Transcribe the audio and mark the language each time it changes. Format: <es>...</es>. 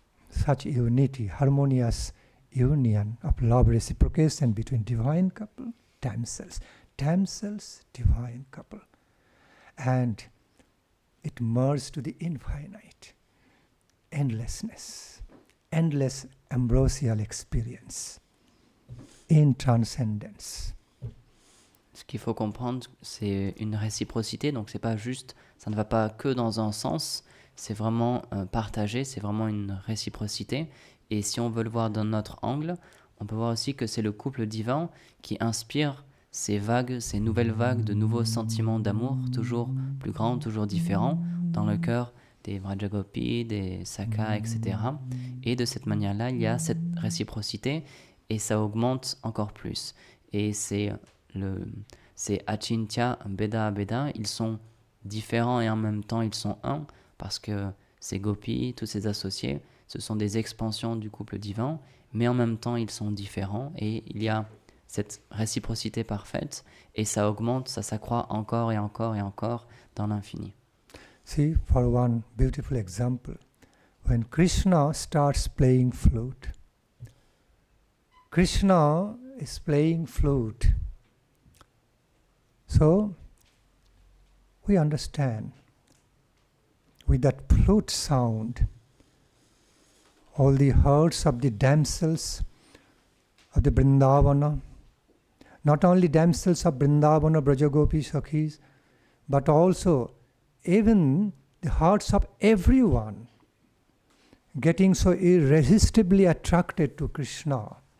<en>Such unity, harmonious union of love reciprocation between divine couple, themselves, divine couple. And it merged to the infinite, endlessness, endless ambrosial experience in transcendence.</en> <fr>Ce qu'il faut comprendre, c'est une réciprocité, donc c'est pas juste, ça ne va pas que dans un sens, c'est vraiment partagé, c'est vraiment une réciprocité. Et si on veut le voir d'un autre angle, on peut voir aussi que c'est le couple divin qui inspire ces vagues, ces nouvelles vagues de nouveaux sentiments d'amour, toujours plus grands, toujours différents, dans le cœur des Vrajagopis, des Sakhas, etc. Et de cette manière-là, il y a cette réciprocité et ça augmente encore plus. Et c'est Achintya Beda Beda, ils sont différents et en même temps ils sont un, parce que ces gopis, tous ces associés, ce sont des expansions du couple divin, mais en même temps ils sont différents et il y a cette réciprocité parfaite et ça augmente, ça s'accroît encore et encore et encore dans l'infini.</fr> <en>See, for one beautiful example, when Krishna starts playing flute, Krishna is playing flute. So, we understand with that flute sound, all the hearts of the damsels of the Vrindavana, not only damsels of Vrindavana, Brajagopi, Sakhis, but also even the hearts of everyone getting so irresistibly attracted to Krishna.</en>